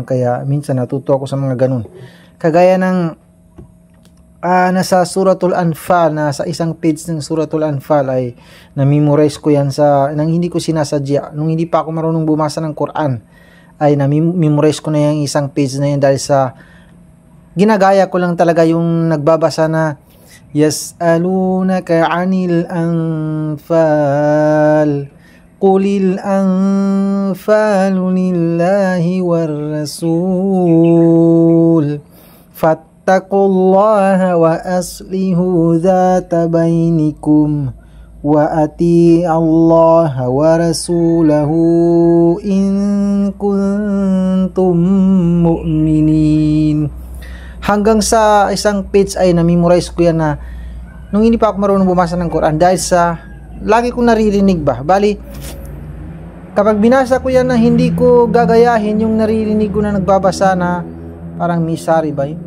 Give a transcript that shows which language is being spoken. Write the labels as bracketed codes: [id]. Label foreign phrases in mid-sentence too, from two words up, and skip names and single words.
[tl] Kaya minsan natuto ako sa mga ganun. Kagaya ng nasa Suratul Anfal, na sa isang page ng Suratul Anfal ay na-memorize ko yan nang hindi ko sinasadya. Nung hindi pa ako marunong bumasa ng Quran ay na-memorize ko na yung isang page na yan dahil sa ginagaya ko lang talaga yung nagbabasa na [ar] يسألونك عن الأنفال قل الأنفال لله والر رسول فاتقوا الله وأصلحوا ذات بينكم وأطيعوا الله ورسوله إن كنتم مؤمنين. [tl] Hanggang sa isang page ay na-memorize ko yan na nung hindi pa ako marunong bumasa ng Quran dahil sa lagi kong naririnig ba. Bali, kapag binasa ko yan na hindi ko gagayahin yung naririnig ko na nagbabasa na parang Misari ba yun?